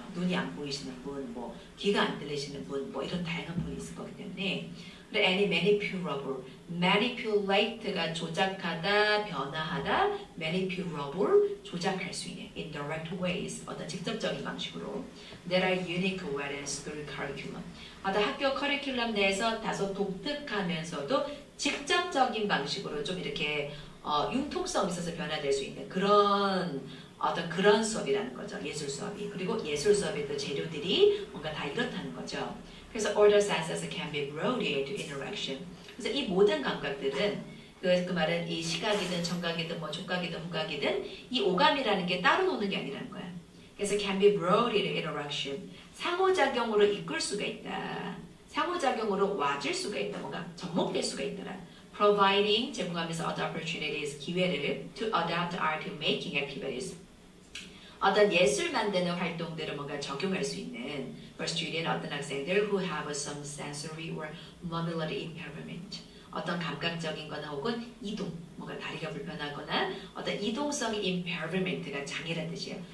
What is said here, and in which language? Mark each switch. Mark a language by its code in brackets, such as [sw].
[ko] 눈이 안 보이시는 분, 뭐 귀가 안 들리시는 분, 뭐 이런 다양한 분이 있을 거기 때문에. 그리고 any manipulable, manipulate가 조작하다, 변화하다, manipulable, 조작할 수 있는 [en] indirect ways, [ko] 어떤 직접적인 방식으로. [en] There are unique ways through curriculum. [ko] 어떤 학교 커리큘럼 내에서 다소 독특하면서도 직접적인 방식으로 좀 이렇게 융통성 있어서 변화될 수 있는 그런 어떤 그런 수업이라는 거죠. 예술 수업이. 그리고 예술 수업의 또 재료들이 뭔가 다 이렇다는 거죠. [en] 그래서 all the senses can be brought into interaction. [ko] 그래서 이 모든 감각들은 그 말은 이 시각이든 청각이든 뭐 촉각이든 후각이든 이 오감이라는 게 따로 노는 게 아니라는 거야. [en] 그래서 can be brought into interaction. [ko] 상호작용으로 이끌 수가 있다. 상호작용으로 와줄 수가 있다. 뭔가 접목될 수가 있더라. [en] Providing, 제공하면서 other opportunities, 기회를 to adapt art to making activities. [ko] 어떤 예술 만드는 활동들을 뭔가 적용할 수 있는 [en] for student, [ko] 어떤 학생들 [en] who have some sensory or mobility impairment. [ko] 어떤 감각적인 거나 혹은 이동, 뭔가 다리가 불편하거나 어떤 이동성의 impairment가 장애라는 뜻이에요.